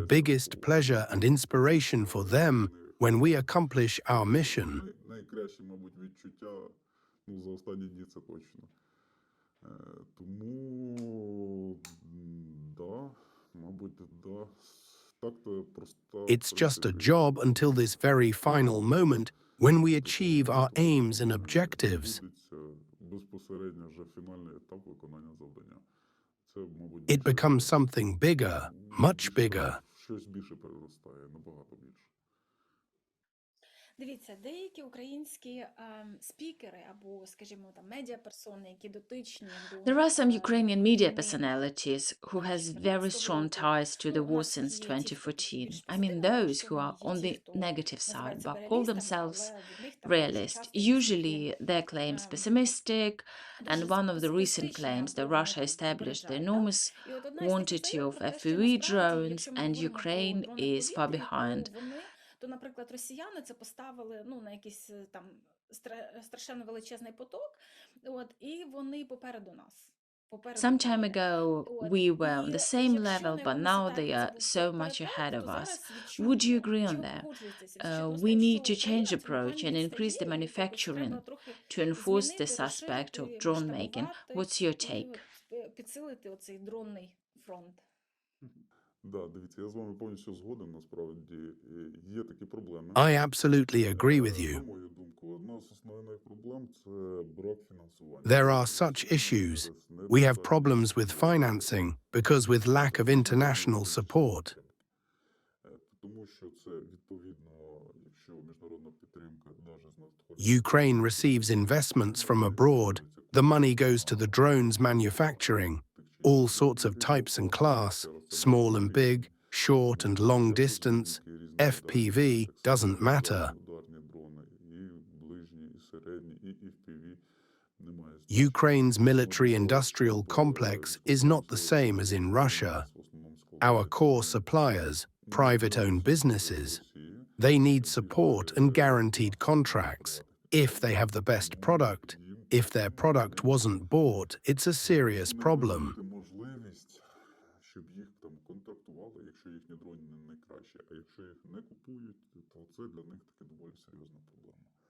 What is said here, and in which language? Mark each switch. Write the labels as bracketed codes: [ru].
[en] The biggest pleasure and inspiration for them when we accomplish our mission. [uk] Найкраще, мабуть, відчуття, за останні дні це точно. Тому, да, мабуть, да. Так-то просто... [en] It's just a job until this very final moment when we achieve our aims and objectives. [uk] Безпосередньо вже фінальний етап виконання завдання. Це, мабуть, [en] It becomes something bigger, much bigger. [uk] щось більше переростає, набагато більше. Дивіться, деякі українські спікери або, скажімо, там медіаперсони, які дотичні до... [en] There are some Ukrainian media personalities who has very strong ties to the war since 2014. I mean those who are on the negative side but call themselves realist. Usually their claims pessimistic, and one of the recent claims that Russia established the enormous quantity of FPV drones and Ukraine is far behind. [uk] То, наприклад, росіяни це поставили на якийсь там страшенно величезний поток, і вони попереду нас. [en] Some time ago, we were on the same level, but now they are so much ahead of us. Would you agree on that? We need to change approach and increase the manufacturing to enforce this aspect of drone making. What's your take? [uk] Підсилити оцей дронний фронт. Да, дивіться, я з вами повністю згоден, насправді. Є такі проблеми. [en] I absolutely agree with [uk] На [en] you. [uk] мою думку, одна з основних проблем – це брак фінансування. [en] There are such issues. We have problems with financing because with lack of international support. [uk] Тому що це, відповідно, якщо міжнародна підтримка навіть надходить... [en] Ukraine receives investments from abroad. The money goes to the drones manufacturing, all sorts of types and class, small and big, short and long distance, FPV, doesn't matter. [uk] Ударні дрони, і ближні, і середні, і FPV немає. [en] Ukraine's military-industrial complex is not the same as in Russia. Our core suppliers, private-owned businesses, they need support and guaranteed contracts. If they have the best product, if their product wasn't bought, it's a serious problem. [uk] Можливість, щоб їх там контрактували, якщо їхні дрони не найкращі, а якщо їх не купують, то це для них таки доволі серйозна проблема.